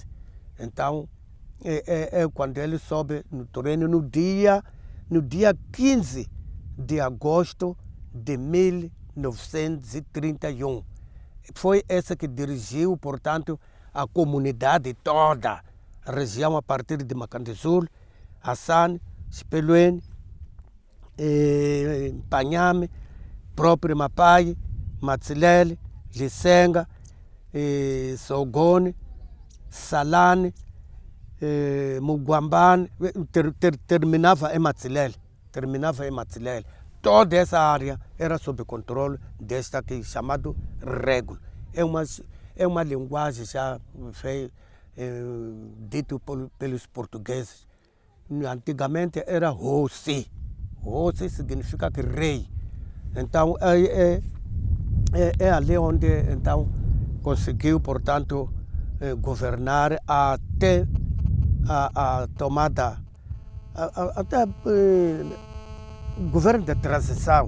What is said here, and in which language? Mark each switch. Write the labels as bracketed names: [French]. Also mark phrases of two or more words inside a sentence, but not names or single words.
[Portuguese] Então, é quando ele sobe no trono no dia 15 de agosto de 1931. Foi esse que dirigiu, portanto, a comunidade toda, a região a partir de Macandezul, Assane, Speluene, Panhame, próprio Mapai, Matsilele, Lisenga, Sogone, Salane, Muguambane, terminava em Matsilele. Toda essa área era sob controle desta aqui, chamado Régulo. É uma linguagem já dito pelos portugueses. Antigamente era Rossi. Rossi significa que rei. Então, é ali onde então conseguiu, portanto, governar até a tomada, até o governo de transição.